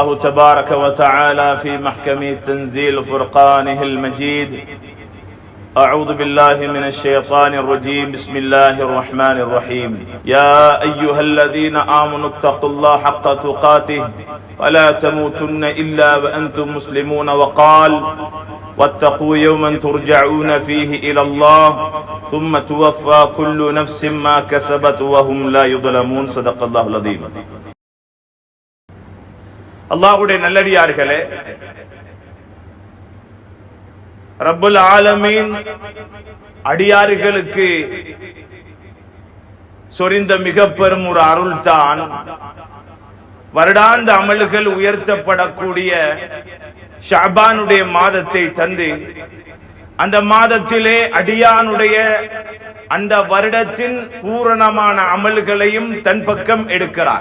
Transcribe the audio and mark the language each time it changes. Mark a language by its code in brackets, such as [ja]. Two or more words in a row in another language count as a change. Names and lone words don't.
[ar] تبارك وتعالى في محكم تنزيل فرقانه المجيد أعوذ بالله من الشيطان الرجيم بسم الله الرحمن الرحيم يا أيها الذين آمنوا اتقوا الله حق تقاته ولا تموتن إلا وأنتم مسلمون وقال واتقوا يوما ترجعون فيه إلى الله ثم توفى كل نفس ما كسبت وهم لا يظلمون صدق الله العظيم. [ta] அல்லாஹ்வுடைய நல்லடியார்களே, [ar] رب العالمين [ta] அடியார்களுக்கு சொரிந்த மிக பெரும் ஒரு அருள் தான் வருடாந்த அமல்கள் உயர்த்தப்படக்கூடிய ஷஅபானுடைய மாதத்தை தந்து அந்த மாதத்திலே அடியானுடைய அந்த வருடத்தின் பூரணமான அமல்களையும் தன் பக்கம் எடுக்கிறார்.